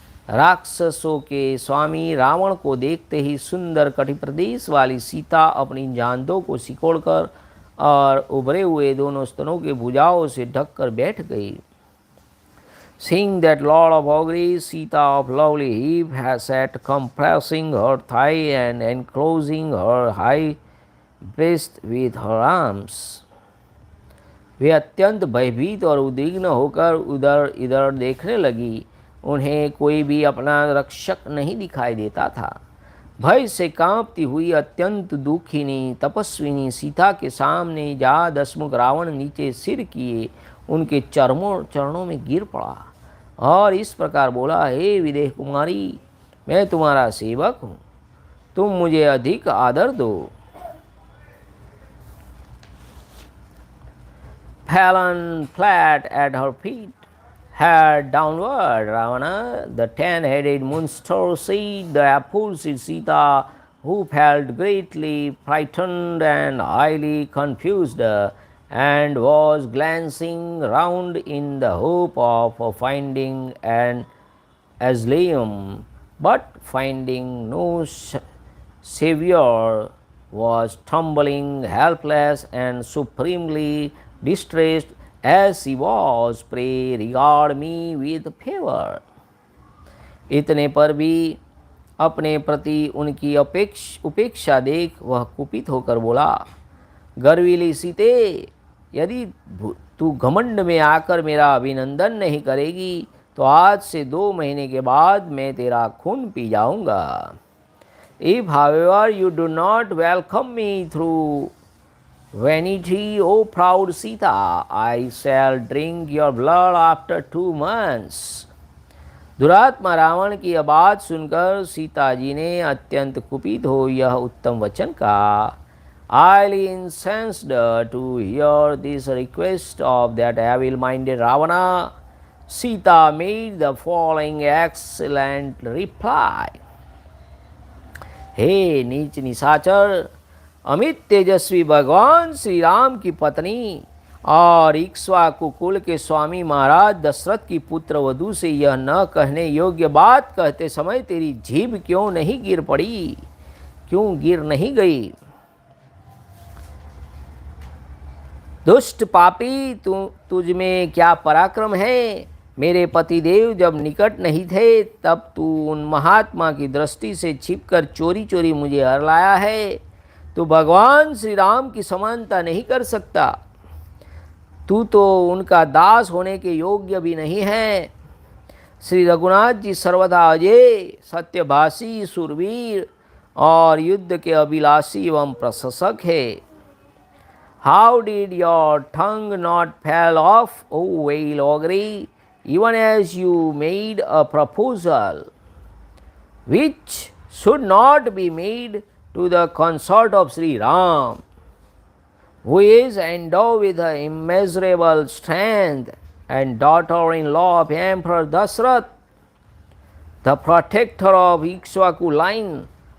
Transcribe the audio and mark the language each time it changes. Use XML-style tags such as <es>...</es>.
<hi>राक्षसों के स्वामी रावण को देखते ही सुंदर कटि प्रदेश वाली सीता अपनी जांघों को सिकोड़कर और उभरे हुए दोनों स्तनों के भुजाओं से ढककर बैठ गई।</hi> <en>Seeing that Lord of Ogres, Sita of lovely hip, has sat compressing her thigh and enclosing her high breast with her arms,</en> <hi>वे अत्यंत भयभीत और उद्विग्न होकर उधर इधर देखने लगी। उन्हें कोई भी अपना रक्षक नहीं दिखाई देता था। भय से कांपती हुई अत्यंत दुखिनी तपस्विनी सीता के सामने जा दसमुख रावण नीचे सिर किए उनके चरणों में गिर पड़ा और इस प्रकार बोला, हे विदेह कुमारी, मैं तुम्हारा सेवक हूँ, तुम मुझे अधिक आदर दो।</hi> <en>Fallen flat at her feet, head downward, Ravana, the 10-headed monster, said the appalled Sita, who felt greatly frightened and highly confused, and was glancing round in the hope of finding an asylum, but finding no savior, was trembling, helpless, and supremely distressed as she was. Pray regard me with favor.</en> <hi>इतने पर भी अपने प्रति उनकी उपेक्षा देख वह कुपित होकर बोला, गर्वीली सीते, यदि तू घमंड में आकर मेरा अभिनंदन नहीं करेगी तो आज से 2 महीने के बाद मैं तेरा खून पी जाऊंगा।</hi> <en>If however you do not welcome me through vanity, O proud Sita, I shall drink your blood after 2 months.</en> <hi>दुरात्मा Ravan की यह बात सुनकर सीता जी ने अत्यंत कुपित हो यह उत्तम वचन कहा।</hi> <en>Highly incensed to hear this request of that evil-minded Ravana, Sita made the following excellent reply.</en> <hi>हे नीच निशाचर, अमित तेजस्वी भगवान श्री राम की पत्नी और इक्ष्वाकु कुल के स्वामी महाराज दशरथ की पुत्र वधू से यह न कहने योग्य बात कहते समय तेरी जीभ क्यों नहीं गिर पड़ी, क्यों गिर नहीं गई? दुष्ट पापी, तुझ में क्या पराक्रम है? मेरे पतिदेव जब निकट नहीं थे तब तू उन महात्मा की दृष्टि से छिपकर चोरी चोरी मुझे हर लाया है। तू भगवान श्री राम की समानता नहीं कर सकता। तू तो उनका दास होने के योग्य भी नहीं है। श्री रघुनाथ जी सर्वदा अजय, सत्यभाषी, शूरवीर और युद्ध के अभिलाषी एवं प्रशंसक है।</hi> <en>How did your tongue not fall off, O vile ogre, even as you made a proposal which should not be made to the consort of Sri Ram, who is endowed with immeasurable strength and daughter-in-law of Emperor Dashrath, the protector of Ikshvaku line?</en>